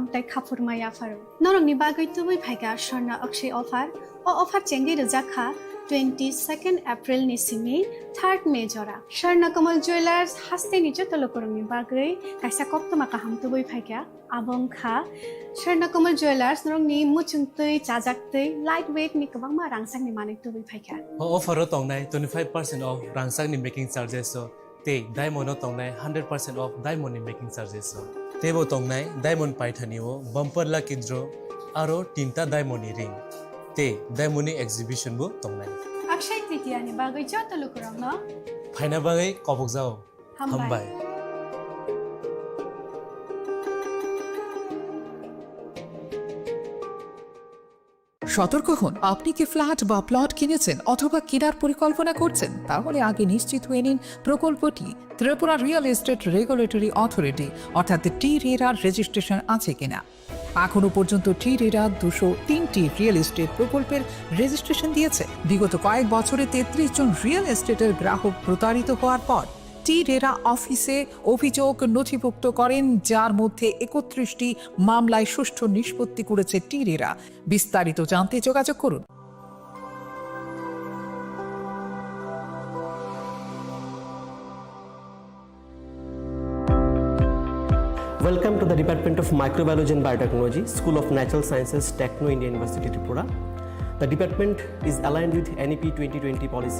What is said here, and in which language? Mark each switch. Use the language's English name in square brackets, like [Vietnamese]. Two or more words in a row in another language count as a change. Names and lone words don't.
[Kok Borok] তাই খাফুরমাই আফারু নরংনি বাগৈ তুবুই ফাইকা স্বর্ণ অক্ষয় অফার ও অফার চেঙ্গি রজাখা 22nd April নিসিমি 3rd May জরা স্বর্ণকমল জুয়েলার্স হাস্তিনি যত লুকুরংনি বাগৈ কাইসা কক্তমা কাহাম তুবুই ফাইকা আবং খা স্বর্ণকমল জুয়েলার্স নরংনি মুচুংতৈ চাজাকতৈ লাইট ওয়েট নি কবাংমা রাংসাংনি মানি তুবুই ফাইকা offer tongnai 25% off rangsang ni [English] making charges [Kok Borok] so te diamond tongnai 100% off diamond ni [English] making charges [Kok Borok] so tebo tongnai diamond paithani o [English] bumper lucky draw [Kok Borok] aro tinta diamond ni ring te diamond ni exhibition bo tongnai अक्षय तृतीया नि बागै जत लुकुरंग न फाइना बागै कबक जाओ हमबाय [Bangla] সতর্ক হন আপনি কি ফ্ল্যাট বা প্লট কিনেছেন অথবা কেনার পরিকল্পনা করছেন তাহলে আগে নিশ্চিত হয়ে নিন প্রকল্পটি ত্রিপুরা [English] real estate [Bangla] রেগুলেটরি অথরিটি অর্থাৎ টি-রেরার রেজিস্ট্রেশন আছে কিনা এখনো পর্যন্ত টি-রেরা 203টি রিয়েল এস্টেট প্রকল্পের রেজিস্ট্রেশন দিয়েছে বিগত কয়েক বছরে 33 জন রিয়েল এস্টেটের গ্রাহক প্রতারিত হওয়ার পর টিরেরা অফিসে অভিযোগ নথিভুক্ত করেন, যার মধ্যে 31টি মামলায় সুষ্ঠু নিষ্পত্তি করেছে টিরেরা। বিস্তারিত জানতে যোগাযোগ করুন। [English] Welcome to the Department of Microbiology and Biotechnology, School of Natural Sciences, Techno India University, Tripura. The department is aligned with NEP 2020 policy.